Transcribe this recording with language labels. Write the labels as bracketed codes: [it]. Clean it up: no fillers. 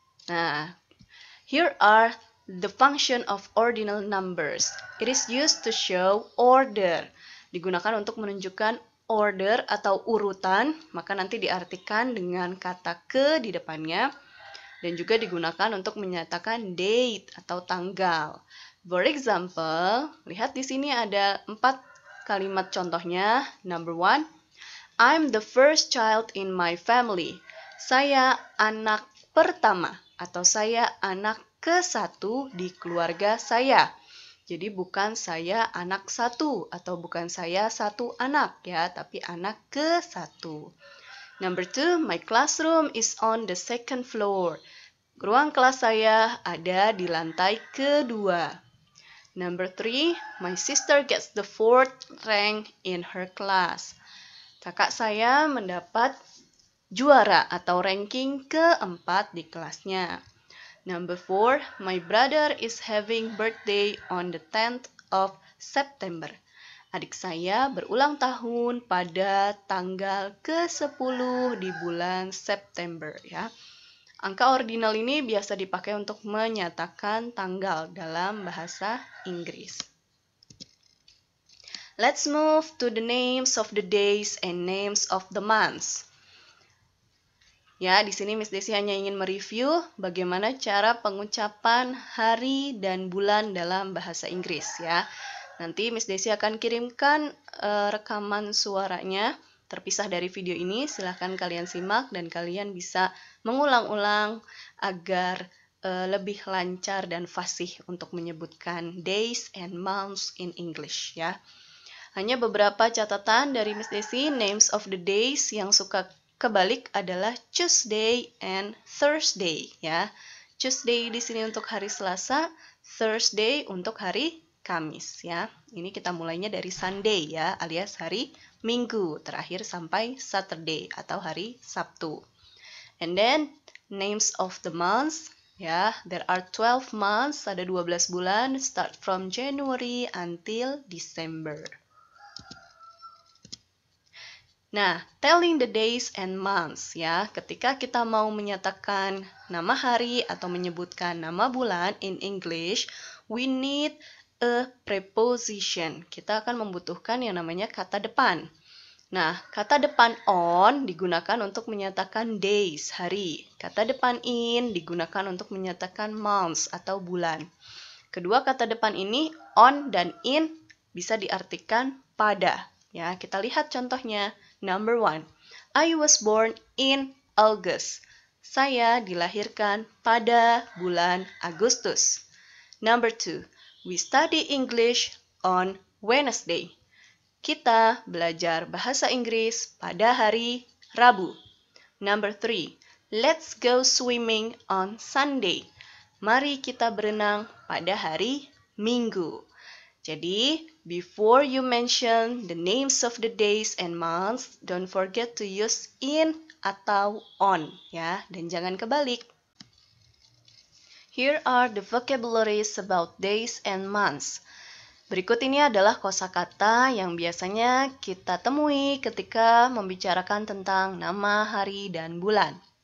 [en] Nah, here are the function of ordinal numbers. It is used to show order. [id] Digunakan untuk menunjukkan order atau urutan, maka nanti diartikan dengan kata ke di depannya. Dan juga digunakan untuk menyatakan date atau tanggal. [en] For example, [id] lihat di sini ada 4 kalimat contohnya. [en] Number 1, I'm the first child in my family. [id] Saya anak pertama atau saya anak ke-1 di keluarga saya. Jadi bukan saya anak 1 atau bukan saya 1 anak ya, tapi anak ke-1. [en] Number 2, my classroom is on the second floor. [id] Ruang kelas saya ada di lantai kedua. [en] Number 3, my sister gets the 4th rank in her class. [id] Kakak saya mendapat juara atau ranking ke-4 di kelasnya. [en] Number 4, my brother is having birthday on the 10th of September. [id] Adik saya berulang tahun pada tanggal ke-10 di bulan September ya. Angka ordinal ini biasa dipakai untuk menyatakan tanggal dalam bahasa Inggris. [en] Let's move to the names of the days and names of the months. [id] Ya, di sini Miss Desi hanya ingin mereview bagaimana cara pengucapan hari dan bulan dalam bahasa Inggris ya. Nanti Miss Desi akan kirimkan rekaman suaranya terpisah dari video ini. Silahkan kalian simak dan kalian bisa mengulang-ulang agar lebih lancar dan fasih untuk menyebutkan [en] days and months in English [id] ya. Hanya beberapa catatan dari Miss Desi, names of the days yang suka kebalik adalah Tuesday and Thursday ya. Tuesday di sini untuk hari Selasa, Thursday untuk hari Kamis ya. Ini kita mulainya dari Sunday ya, alias hari Minggu, terakhir sampai Saturday atau hari Sabtu. [en] And then names of the months ya, there are 12 months, [id] ada 12 bulan, [en] start from January until December. [id] Nah, telling the days and months ya, ketika kita mau menyatakan nama hari atau menyebutkan nama bulan [en] in English, we need a preposition. [id] Kita akan membutuhkan yang namanya kata depan. Nah, kata depan on digunakan untuk menyatakan days, hari. Kata depan in digunakan untuk menyatakan months atau bulan. Kedua kata depan ini, on dan in, bisa diartikan pada. Ya, kita lihat contohnya. [en] Number 1, I was born in August. [id] Saya dilahirkan pada bulan Agustus. [en] Number 2, we study English on Wednesday. [id] Kita belajar bahasa Inggris pada hari Rabu. [en] Number 3, let's go swimming on Sunday. [id] Mari kita berenang pada hari Minggu. [en] Jadi, before you mention the names of the days and months, don't forget to use in atau on ya, [id] dan jangan kebalik. [en] Here are the vocabularies about days and months. [id] Berikut ini adalah kosakata yang biasanya kita temui ketika membicarakan tentang nama, hari, dan bulan.